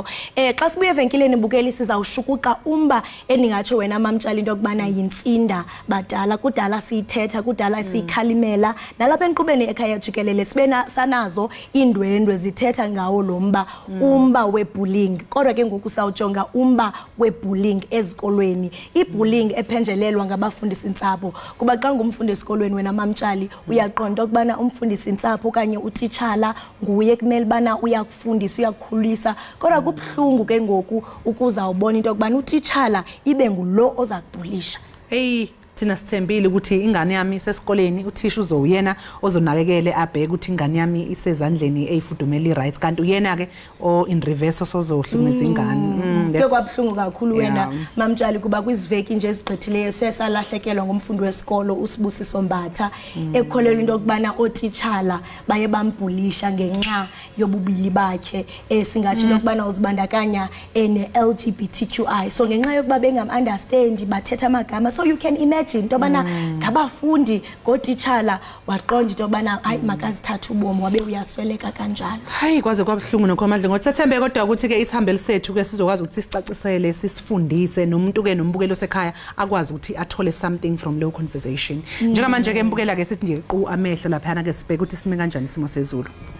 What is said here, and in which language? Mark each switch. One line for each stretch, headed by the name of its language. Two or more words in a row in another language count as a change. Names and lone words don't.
Xhosa: Xa sibuye evenkileni bukeli sizawushukuqa umba eningatsho wena mamtshalo into yokubana yinsinda badala kudala siyithetha kudala siyikhalimela nalapha enqubeni Ekhaya Jikelele sibena sanazo indwendwe zithetha ngawo lomba umba webullying, kodwa ke ngoku sawujonga umba webullying ezikolweni, ibullying ephenjelelwa ngabafundisi intsapho. Kuba xa ngumfundi esikolweni wena mamtshali uyaqonda ukubana umfundisi intsapho okanye utitshala nguye kumele bana uyakufundisa uyakukhulisa, kodwa kubhlungu ke ngoku ukuzawubona into yokubana utitshala ibe ngulo oza kubhulisha.
Zulu: Thina sithembile ukuthi ingane yami sesikoleni uthisha uzowuyena ozonakekele abheke ukuthi ingane yami isezandleni eyifudumela rights, kanti uyena ke o
English: in reverse
Zulu: ozohlumisa ingane.
Xhosa: Kwabhlungu kakhulu wena mamtshali kuba kwiziveki nje ezigqithileyo sesalahlekelwa ngomfundi wesikolo uSibusiso Mbatha ekholelwa into yokubana otitshala baye bambhulisha ngenxa yobubili bakhe, singathi lokubana uzibandakanya ne-LGBTQI, so ngenxa yokuba bengam-understand bathetha amagama,
English: so you can imagine
Xhosa: into bana ngabafundi ngotitshala waqonda into bana hayi makazithatha ubomi wabe uyasweleka kanjalo.
Zulu: Hayi kwaze kwabhlungu nokho Madlungothi, sethembe kodwa ukuthi ke isihambeli sethu ke sizokwazi ukuthi sicacisele sisifundise nomuntu ke nombukelo sekhaya akwazi ukuthi athole
English: something from
Zulu: leyo conversation. Njengamanje ke mbukela ke sithi nje qhu amehlo lapha ke sibheke ukuthi sime kanjani isimo sezulu.